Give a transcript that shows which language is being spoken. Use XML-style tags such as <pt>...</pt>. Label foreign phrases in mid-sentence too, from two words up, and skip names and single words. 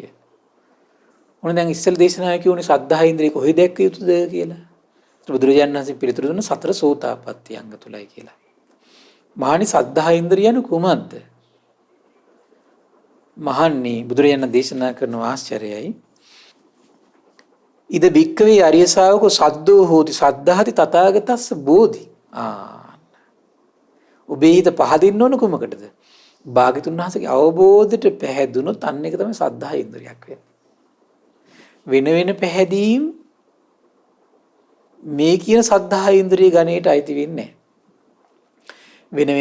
<si>මොන දැන් ඉස්සෙල් දේශනා කියුනේ සද්ධා ඉන්ද්‍රිය කොහෙද දැක්ක යුතුද කියලා. බුදුරජාණන් වහන්සේ පිළිතුරු දුන්න සතර සෝතාපට්ටි අංග තුලයි කියලා. මහණනි සද්ධා ඉන්ද්‍රියන කුමක්ද? මහණනි බුදුරජාණන් දේශනා කරන ආශ්චර්යයි.</si> <pi>ඉද බික්කවේ අරිය ශාවකෝ සද්දෝ හෝති සද්ධාති තථාගතස්ස බෝධි.</pi> <si>ඔබේ හිත පහදින්න ඕන කුමකටද? භාග්‍යතුන් වහන්සේගේ අවබෝධයට පැහැදුනොත් අන්න එක තමයි සද්ධා ඉන්ද්‍රියක් වෙන්නේ. වෙන පැහැදීම් මේ කියන සද්ධා ඉන්ද්‍රිය ගණයට අයිති වෙන්නේ නැහැ.</si>